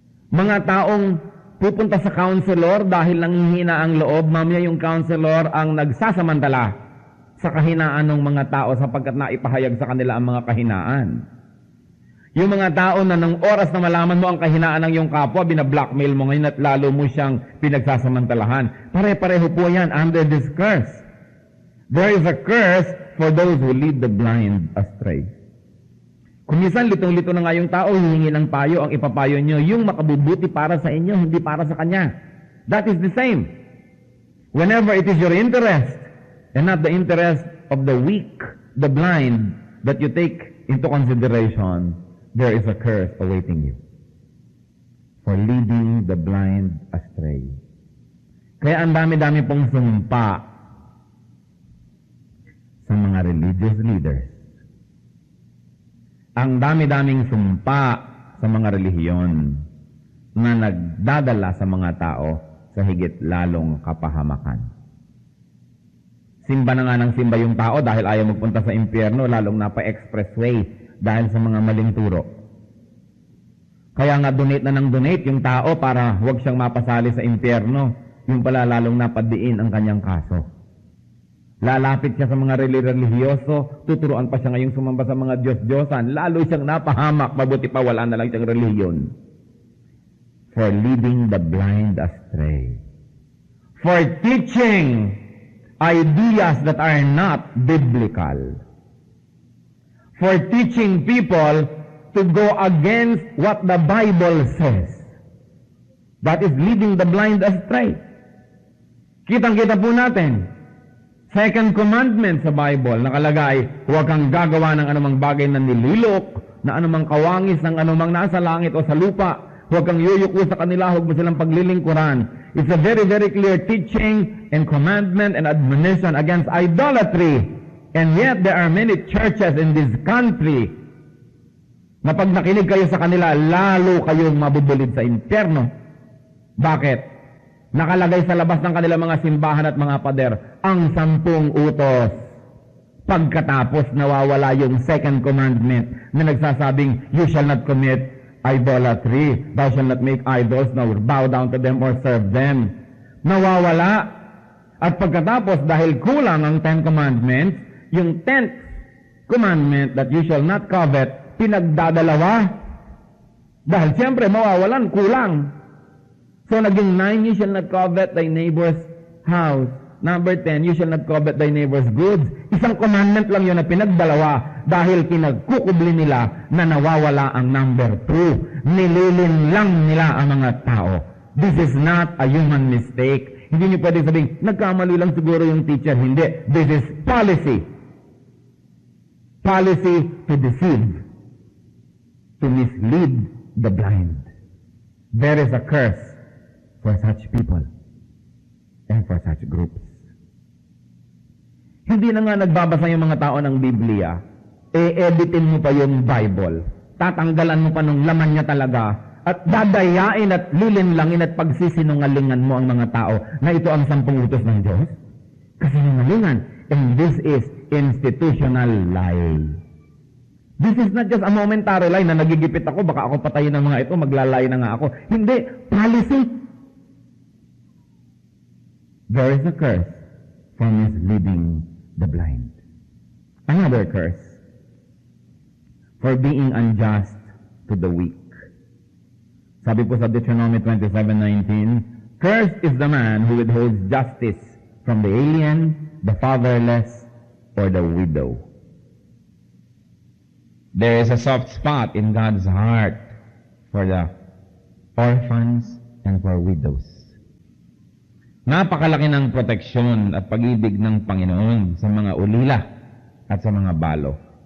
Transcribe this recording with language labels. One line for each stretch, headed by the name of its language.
Filipino: Mga taong pupunta sa counselor dahil nanghihina ang loob, mamaya yung counselor ang nagsasamantala sa kahinaan ng mga tao sapagkat naipahayag sa kanila ang mga kahinaan. Yung mga tao na ng oras na malaman mo ang kahinaan ng iyong kapwa, binablockmail mo ngayon at lalo mo siyang pinagsasamantalahan. Pare-pareho po yan
English: under this curse. There is a curse for those who lead the blind astray.
Filipino: Kung minsan litong-lito na nga yung tao, hihingi ng payo, ang ipapayo nyo, yung makabubuti para sa inyo, hindi para sa kanya.
English: That is the same. Whenever it is your interest, and not the interest of the weak, the blind, that you take into consideration, there is a curse awaiting you for leading the blind astray.
Filipino: Kaya ang dami-dami pong sumpa sa mga religious leaders. Ang dami-daming sumpa sa mga relihiyon na nagdadala sa mga tao sa higit lalong kapahamakan. Simba na nga ng simba yung tao dahil ayaw magpunta sa impyerno, lalong napa-expressway dahil sa mga maling turo. Kaya nga donate na ng donate yung tao para huwag siyang mapasali sa impyerno. Yung pala lalong napadiin ang kanyang kaso. Lalapit siya sa mga relihiyoso, tuturuan pa siya ngayong sumamba sa mga Diyos-Diyosan, lalo siyang napahamak, mabuti pa wala na lang siyang relihiyon.
English: For leading the blind astray. For teaching ideas that are not biblical. For teaching people to go against what the Bible says. That is leading the blind astray.
Filipino: Kitang-kita po natin. Second commandment sa Bible, nakalagay, huwag kang gagawa ng anumang bagay na nililok, na anumang kawangis ng anumang nasa langit o sa lupa. Huwag kang yuyuko sa kanila, huwag mo silang paglilingkuran.
English: It's a very, very clear teaching and commandment and admonition against idolatry. And yet, there are many churches in this country
Filipino: na pag nakinig kayo sa kanila, lalo kayong mabubulid sa impyerno. Bakit? Nakalagay sa labas ng kanilang mga simbahan at mga pader, ang 10 utos. Pagkatapos nawawala yung second commandment na nagsasabing,
English: you shall not commit idolatry, thou shall not make idols, nor bow down to them or serve them.
Filipino: Nawawala. At pagkatapos, dahil kulang ang 10 commandments, yung 10th commandment
English: that you shall not covet,
Filipino: pinagdadalawa. Dahil siyempre, mawawalan, kulang.
English: So,
Filipino: naging
English: 9, you shall not covet thy neighbor's house. Number 10, you shall not covet thy neighbor's goods.
Filipino: Isang commandment lang yun na pinagdalawa dahil pinagkukubli nila na nawawala ang number 2. Nililin lang nila ang mga tao.
English: This is not a human mistake.
Filipino: Hindi niyo pwede sabihin, nagkamali lang siguro yung teacher. Hindi.
English: This is policy. Policy to deceive. To mislead the blind. There is a curse for such people and for such groups.
Filipino: Hindi na nga nagbabasa yung mga tao ng Biblia, editin mo pa yung Bible, tatanggalan mo pa nung laman niya talaga, at dadayain at lilinlangin at pagsisinungalingan mo ang mga tao na ito ang 10 utos ng Diyos. Kasinungalingan.
English: And this is institutional lie. This is not just a momentary lie
Filipino: na nagigipit ako, baka ako patayin ng mga ito, maglalay na nga ako. Hindi. Policy.
English: There is a curse for misleading the blind. Another curse for being unjust to the weak.
Filipino: Sabi po sa
English: Deuteronomy 27:19, cursed is the man who withholds justice from the alien, the fatherless, or the widow. There is a soft spot in God's heart for the orphans and for widows.
Filipino: Napakalaki ng proteksyon at pag-ibig ng Panginoon sa mga ulila at sa mga balo.